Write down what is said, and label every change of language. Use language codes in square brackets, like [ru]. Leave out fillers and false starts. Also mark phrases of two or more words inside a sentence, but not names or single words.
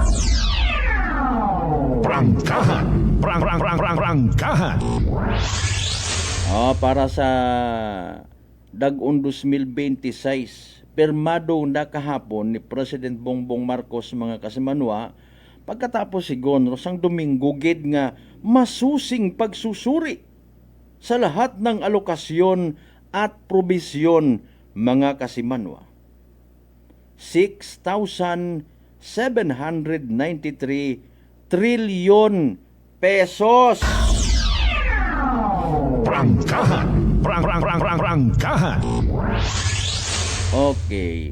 [hil] Prangkahan. Prangkahan. [tl] Para sa Dag-on 2026, permado na kahapon ni President Bongbong Marcos [hil] mga kasimanwa [tl] pagkatapos [hil] sigon sang Domingo gid nga [tl] masusing pagsusuri sa lahat ng alokasyon at probisyon [hil] mga kasimanwa. [tl] 6,793 trilyon pesos. [hil] Prangkahan. Prangkahan. Okay.